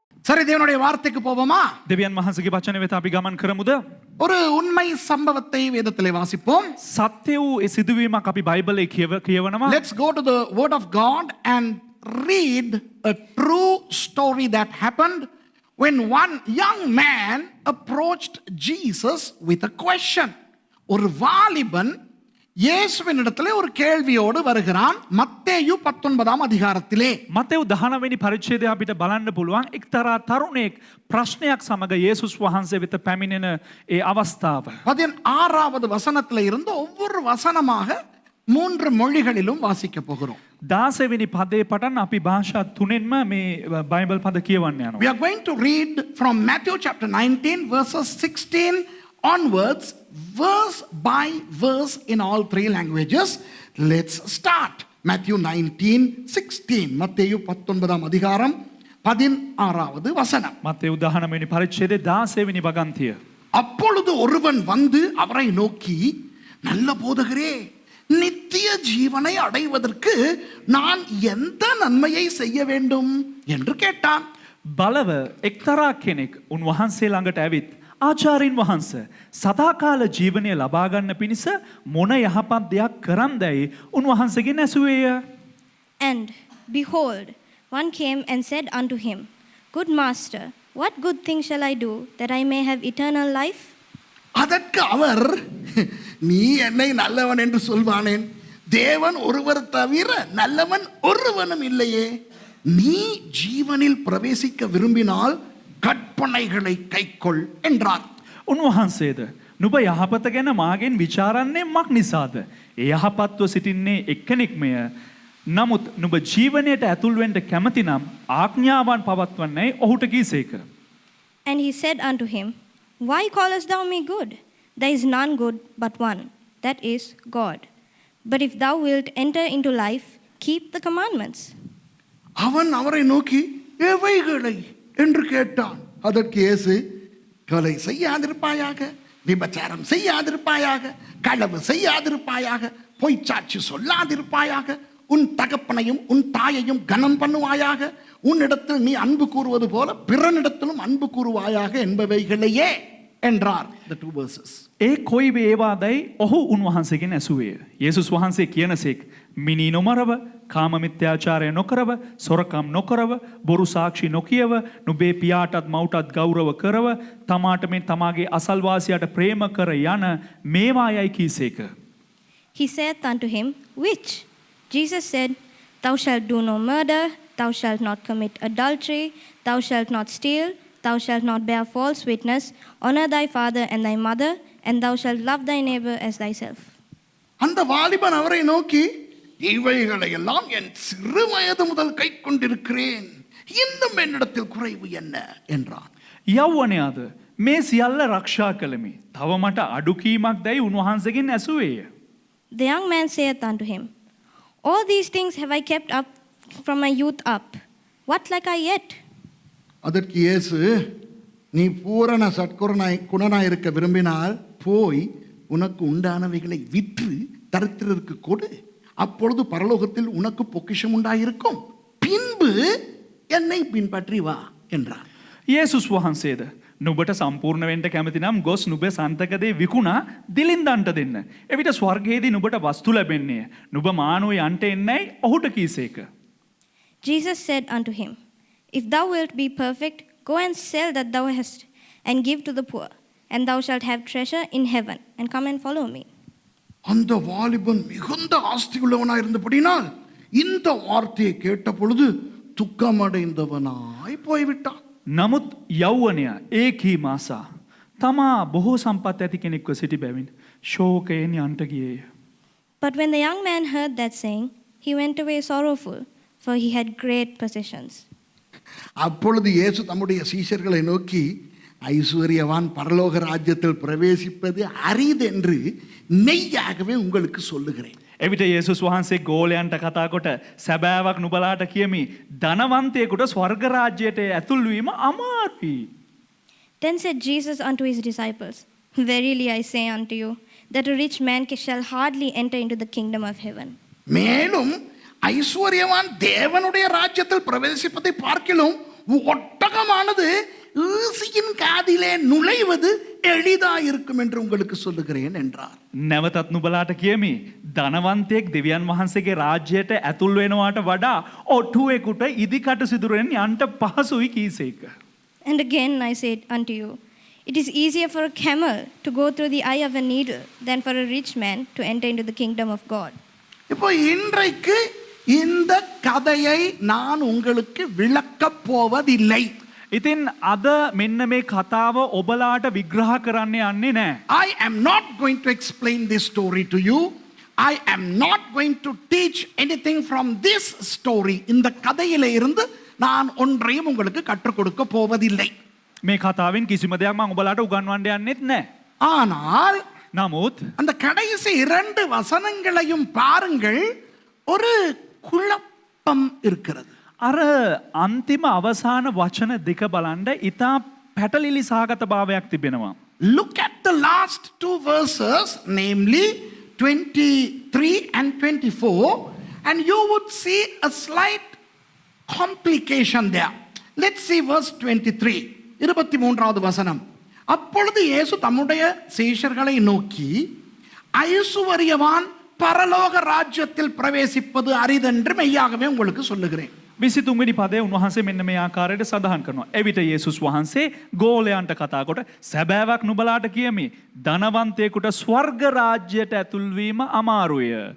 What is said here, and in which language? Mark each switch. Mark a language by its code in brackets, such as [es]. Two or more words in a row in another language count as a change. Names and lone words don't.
[ta] சரி, தேவனுடைய வார்த்தைக்கு போவோமா? [si] දෙවියන් වහන්සේගේ වචන වෙත අපි ගමන් කරමුද? [ta] ஒரு உண்மை சம்பவத்தை வேதத்திலே வாசிப்போம். [si] සත්‍ය වූ ඒ සිදුවීමක් අපි බයිබලයේ කියවනවා. [en] Let's go to the word of God and read a true story that happened when one young man approached Jesus with a question. [ta] ஒரு வாலிபன் இயேசுவினிடத்திலே ஒரு கேள்வியோடு வருகிறான். மத்தேயு 19 அதிகாரத்திலே [si] මතෙව් 19 වෙනි පරිච්ඡේදය අපිට බලන්න පුළුවන්. එක්තරා තරුණයෙක් ප්‍රශ්නයක් සමග යේසුස් වහන්සේ වෙත පැමිණෙන ඒ අවස්ථාව. [ta] 16வது வசனத்திலே இருந்து ஒவ்வொரு வசனமாக 3 மொழிகளிலும் வாசிக்க போகிறோம். [si] 16 වෙනි පදේ පටන් අපි භාෂා තුනෙන්ම මේ බයිබල් පද කියවන්න යනවා. [en] We are going to read from Matthew chapter 19 verses 16 onwards, verse by verse in all 3 languages. Let's start. Matthew 19:16. [ta] மத்தேயு 19 அதிகாரம் 16வது வசனம். [si] මතෙව් 19 වෙනි පරිච්ඡේදයේ 16 වෙනි වගන්තිය. [ta] அப்பொழுது ஒருவன் வந்து அவரை நோக்கி, நல்ல போதகரே, நித்திய ஜீவனை அடைவதற்கு நான் எந்த நன்மையை செய்ய வேண்டும் என்று கேட்டான். [si] බලව එක්තරා කෙනෙක් උන්වහන්සේ ළඟට ඇවිත්, ආචාර්යින් වහන්සේ, සදාකාල ජීවනය ලබා ගන්න පිණිස මොන යහපත් දෙයක් කරන්දැයි උන්වහන්සේගෙන් ඇසුවේය. [en] And behold, one came and said unto him, Good master, what good thing shall I do that I may have eternal life? [ta] அதற்கு அவர், நீ என்னை நல்லவன் என்று சொல்வானேன்? தேவன் ஒருவர் தவிர நல்லவன் ஒருவனும் இல்லையே. நீ ஜீவனில் பிரவேசிக்க விரும்பினால் கற்பனைகளை கைக்கொள் என்றார். [si] උන්වහන්සේද, නුඹ යහපත ගැන මාගෙන් විචාරන්නේ මක් නිසාද? ඒ යහපත්ව සිටින්නේ එක්කෙනෙක්මය. නමුත් නුඹ ජීවනයට ඇතුල් වෙන්න කැමති නම් ආඥාවන් පවත්වන්නයි ඔහුට කීසේක. [en] And he said unto him, Why callest thou me good? There is none good but one, that is God. But if thou wilt enter into life, keep the commandments. [ta] அவன் அவரை நோக்கி, எவைகளை என்று கேட்டான். அதற்கு இயேசு, கொலை செய்யாதிருப்பாயாக, விபச்சாரம் செய்யாதிருப்பாயாக, களவு செய்யாதிருப்பாயாக, பொய்ச்சாட்சி சொல்லாதிருப்பாயாக, உன் தகப்பனையும் உன் தாயையும் கனம் பண்ணுவாயாக, உன்னிடத்தில் நீ அன்பு கூறுவது போல பிறனிடத்திலும் அன்பு கூறுவாயாக என்பவைகளையே என்றார். [en] The 2 verses. [si] ඒ කොයි වේවාදයි ඔහු උන්වහන්සේගෙන් ඇසුවේය. යේසුස් වහන්සේ කියනසේක්, මිනී නොමරව, කාම මිත්‍යාචාරය නොකරව, සොරකම් නොකරව, බොරු සාක්ෂි නොකියව, නුඹේ පියාටත් මව්ටත් ගෞරව කරව, තමාට මෙන් තමාගේ අසල්වාසියාට ප්‍රේම කර යන මේවායයි කීසේක. [en] He saith unto him, Which? Jesus said, Thou shalt do no murder, thou shalt not commit adultery, thou shalt not steal, thou shalt not bear false witness, honor thy father and thy mother, and thou shalt love thy neighbor as thyself. [ta] அந்த வாலிபன் அவரை நோக்கி, இவைகளை எல்லாம் என் சிறு வயது முதல் கை கொண்டிருக்கிறேன், இன்னும் என்னிடத்தில் குறைவு என்ன என்றான். [si] යෞවනයාද, මේ සියල්ල රක්ෂා කළමි. තව මට අඩුකීමක් දැයි උන්වහන්සේගෙන් ඇසුවේය. [en] The young man saith unto him, All these things have I kept up from my youth up. What lack I yet? [ta] அதற்கு இயேசு, நீ பூரண குணனாய் இருக்க விரும்பினால் போய் உனக்கு உண்டானவைகளை விற்று தரித்திரருக்கு கொடு, அப்பொழுது பரலோகத்தில் உனக்கு பொக்கிஷம் உண்டாயிருக்கும், பின்பு என்னை பின்பற்றி வா என்றார். [si] යේසුස් වහන්සේද, නුඹට සම්පූර්ණ වෙන්න කැමති නම් ගොස් නුඹේ සන්තකදේ විකුණා දිලින්දන්ට දෙන්න. එවිට ස්වර්ගයේදී නුඹට වස්තු ලැබෙන්නේ. නුඹ මානෝ යන්ට එන්නයි ඔහුට කීසේක. [en] Jesus said unto him, If thou wilt be perfect, go and sell that thou hast, and give to the poor, and thou shalt have treasure in heaven, and come and follow me. [ta] அந்த வாலிபன் மிகுந்த ஆஸ்தி உள்ளவனாய் இருந்தபடினால் இந்த வார்த்தையை கேட்ட பொழுது துக்கமடைந்தவனாய் போய்விட்டான். [si] නමුත් යෞවනයා ඒකී මාසා තමා බොහෝ සම්පත් ඇති කෙනෙක්ව සිටි බැවින් ශෝකයෙන් යන්ට ගියේය. [en] But when the young man heard that saying, he went away sorrowful, for he had great possessions. [ta] அப்பொழுது இயேசு தம்முடைய சீஷர்களை நோக்கி, ஐஸ்வர்யவான் பரலோக ராஜ்யத்தில் பிரவேசிப்பது அரிதென்று மெய்யாகவே உங்களுக்கு சொல்லுகிறேன். [si] එවිට යේසුස් වහන්සේ ගෝලයන්ට කතා කොට, සැබෑවක් නුඹලාට කියමි, ධනවන්තයෙකුට ස්වර්ග රාජ්‍යයට ඇතුල් වීම අමාරුයි. [en] Then said Jesus unto his disciples, Verily I say unto you, that a rich man shall hardly enter into the kingdom of heaven. [ta] மேலும் ஐஸ்வர்யவான் தேவனுடைய ராஜ்யத்தில் பிரவேசிப்பதை பார்க்கிலும் ஒட்டகமானது ஈசியின் காதிலே நுழைவது எளிதா இருக்கும் என்று உங்களுக்கு சொல்லுகிறேன் என்றார். [si] නැවතත් නුබලාට කියමි. ධනවන්තයෙක් දෙවියන් වහන්සේගේ රාජ්‍යයට ඇතුල් වෙනවාට වඩා ඔටුවෙකුට ඉදිකට සිදුරෙන් යන්ට පහසුයි කීසේක. [en] And again I say unto you, it is easier for a camel to go through the eye of a needle than for a rich man to enter into the kingdom of God. [ta] இப்போ இன்றைக்கு இந்த கதையை நான் உங்களுக்கு விளக்கப் போவதில்லை. [si] ඉතින් අද මෙන්න මේ කතාව ඔබලාට විග්‍රහ කරන්න යන්නේ නෑ. [en] I am not going to explain this story to you. I am not going to teach anything from this story. [ta] இந்த கதையில இருந்து நான் ஒன்றையும் உங்களுக்கு கற்றுக் கொடுக்க போவதில்லை. [si] මේ කතාවෙන් කිසිම දෙයක් මම ඔබලාට උගන්වන්න යන්නෙත් නෑ. [ta] ஆனால் [si] නමුත් [ta] அந்த கடைசி 2 வசனங்களையும் பாருங்கள், ஒரு குழப்பம் இருக்கிறது. [si] අර අන්තිම අවසාන වචන දෙක බලන්න ඉතා පැටලිලි සහගත භාවයක් තිබෙනවා. [en] Look at the last 2 verses, namely 23 and 24, and you would see a slight complication there. Let's see verse 23. [ta] 23வது வசனம். அப்பொழுது இயேசு தம்முடைய சீஷர்களை நோக்கி, ஐசுவரியவான் பரலோக ராஜ்யத்தில் பிரவேசிப்பது அரிதென்று மெய்யாகவே உங்களுக்கு சொல்லுகிறேன். [si] 23වෙනි පදයේ උන්වහන්සේ මෙන්න මේ ආකාරයට සඳහන් කරනවා. එවිට යේසුස් වහන්සේ ගෝලයන්ට කතා කොට සැබෑවක් නුඹලාට කියමි, ධනවන්තයෙකුට ස්වර්ග රාජ්‍යයට ඇතුල් වීම අමාරුය.